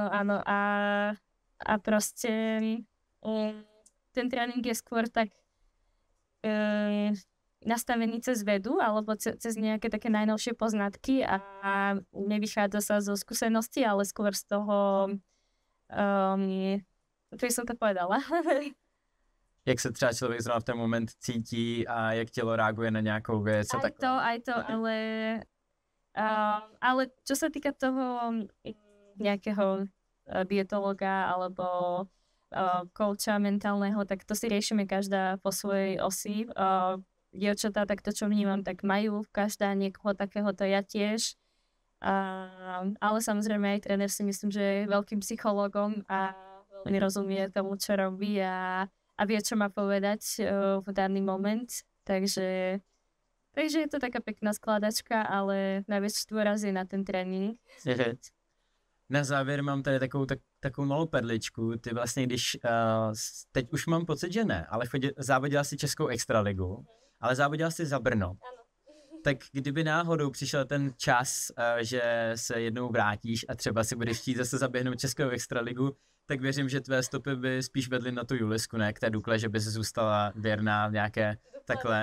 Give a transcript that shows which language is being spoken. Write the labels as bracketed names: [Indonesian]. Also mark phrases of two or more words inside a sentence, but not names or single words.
[Slovak] A proste ten tréning je skôr tak nastavený cez vedu alebo cez nejaké také najnovšie poznatky a nevychádza sa zo skúsenosti, ale skôr z toho to som to povedala. [Czech] Jak se třeba člověk zrovna v ten moment cítí a jak tělo reaguje na nějakou věc. [Slovak] Aj to, ale čo sa týka toho nejakého dietologa alebo kouča mentálneho, tak to si riešime každá po svojej osi. Dievčatá, tak to, čo vnímam, tak majú každá niekoho takéhoto, ja tiež. Ale samozrejme aj tréner si myslím, že je veľkým psychologom a veľmi rozumie tomu, čo robí a vie, čo má povedať v daný moment. Takže je to taká pekná skladačka, ale najväčší dôraz je na ten trénink. [Czech] Na závěr mám tady takovou malou perličku. Ty vlastně, když teď už mám pocit, že ne, ale závodila si Českou extraligu, ale závodila si za Brno. Ano. Tak kdyby náhodou přišel ten čas, že se jednou vrátíš a třeba si budeš chtít zase zaběhnout Českou extraligu, tak věřím, že tvé stopy by spíš vedly na tu Julisku, ne k té Dukle, že by se zůstala věrná nějaké takhle.